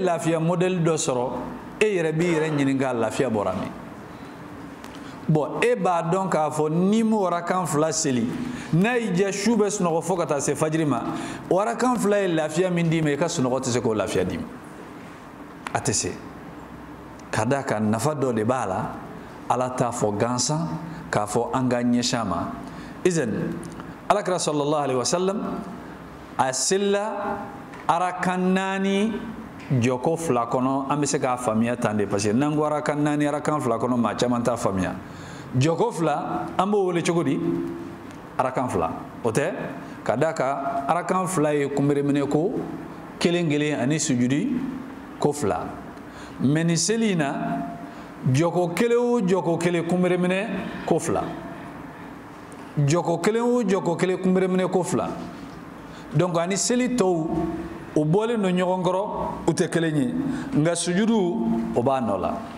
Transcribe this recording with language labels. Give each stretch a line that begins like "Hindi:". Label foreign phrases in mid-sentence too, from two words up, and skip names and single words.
Bambara: lafiya modèle dɔ sɔrɔ e yɛrɛ b'i yɛrɛ ɲininka lafiya bɔra min bon e b'a dɔn k'a fɔ ni m'o arakan fila seli n'a y'i diya su bɛ sunɔgɔ fo ka taa se fajiri ma o arakan fila ye lafiya min d'i ma i ka sunɔgɔ tɛ se k'o lafiya d'i ma a tɛ se ka d'a kan nafa dɔ de b'a la ala t'a fɔ gansan k'a fɔ an ka ɲɛsin a ma izan alakira
Arabic: صلى الله عليه وسلم
Bambara: a selila arakan 4 jɔko 2 kɔnɔ an bɛ se k'a faamuya tan de
French: parce que
Bambara: n'an ko arakan 4 arakan 2 kɔnɔ maa caman t'a faamuya jɔko 2 an b'o wele cogo di arakan 2 o tɛ ka d'a kan arakan 2 ye kunbereminɛ ko kelen kelen ani sujudi ko 2 mais ni seli in na jɔko kelen o jɔko kelen kunbereminɛ ko 2 jɔko kelen o jɔko kelen kunbereminɛ ko 2 donc ani seli tɔw o bɔlen do ɲɔgɔn kɔrɔ u tɛ kelen ye nka sujudu o b'a nɔ la